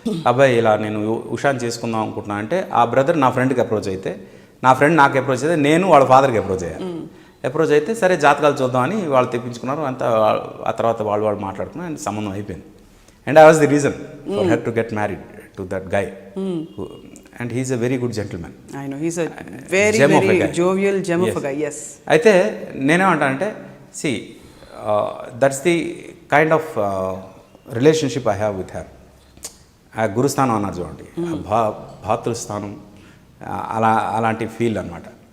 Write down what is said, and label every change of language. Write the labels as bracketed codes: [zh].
[te] అబ్బాయి ఇలా నేను ఉషాని చేసుకుందాం అనుకుంటున్నా అంటే, ఆ బ్రదర్ నా ఫ్రెండ్కి అప్రోచ్ అయితే, నా ఫ్రెండ్ నాకు అప్రోచ్ అయితే, నేను వాళ్ళ ఫాదర్కి అప్రోచ్ అయితే సరే జాతకాలు చూద్దామని వాళ్ళు తెప్పించుకున్నారు. అంతా ఆ తర్వాత వాళ్ళు మాట్లాడుకున్నారు అండ్ సంబంధం అయిపోయింది. [en] And I was the reason for her to get married to that guy. And he's a very good gentlemen. I know he's a very jovial gem of a guy. Yes. [te] అయితే నేనేమంటానంటే, [en] See that's the kind of relationship I have with her. [te] ఆ గురుస్థానం అన్నారు చూడండి, భాతృస్థానం, అలాంటి feel అనమాట.